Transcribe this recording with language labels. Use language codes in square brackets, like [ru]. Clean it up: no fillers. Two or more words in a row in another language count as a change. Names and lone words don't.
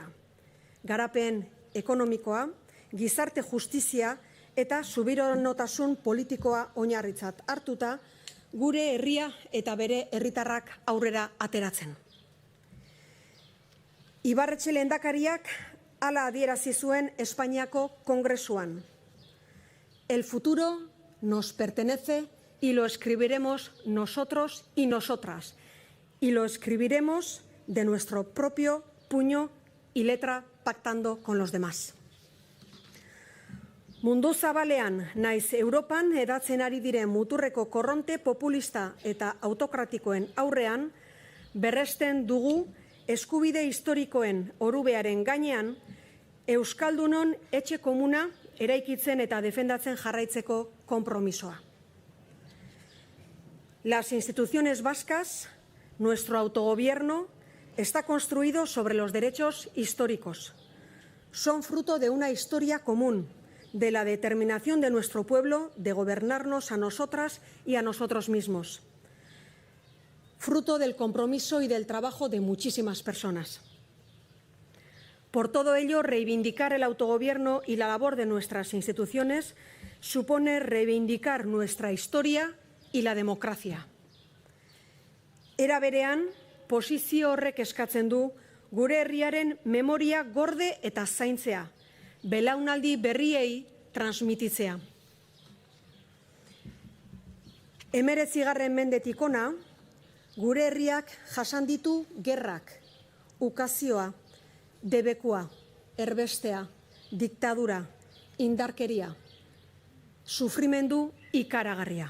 [eu] Garapen ekonomikoa, gizarte justizia eta subiranotasun politikoa oinarritzat hartuta, gure herria eta bere herritarrak aurrera ateratzen. Ibarretxe lehendakariak hala adierazi zuen Espainiako Kongresuan. [es] El futuro nos pertenece y lo escribiremos nosotros y nosotras. Y lo escribiremos de nuestro propio puño y letra pactando con los demás. [eu] Mundu zabalean naiz Europan hedatzen ari diren muturreko korronte populista eta autokratikoen aurrean berresten dugu eskubide historikoen orubearen gainean Euskaldunon etxe komuna eraikitzen eta defendatzen jarraitzeko konpromisoa. [es] Las instituciones vascas, nuestro autogobierno, está construido sobre los derechos históricos. Son fruto de una historia común, de la determinación de nuestro pueblo de gobernarnos a nosotras y a nosotros mismos. Fruto del compromiso y del trabajo de muchísimas personas. Por todo ello, reivindicar el autogobierno y la labor de nuestras instituciones supone reivindicar nuestra historia y la democracia. [eu] Era berean, posizio horrek eskatzen du gure herriaren memoria gorde eta zaintzea, belaunaldi berriei transmititzea. 19. mendetik hona, gure herriak jasan ditu gerrak, ukazioa, debekua, erbestea, diktadura, indarkeria, sufrimendu ikaragarria.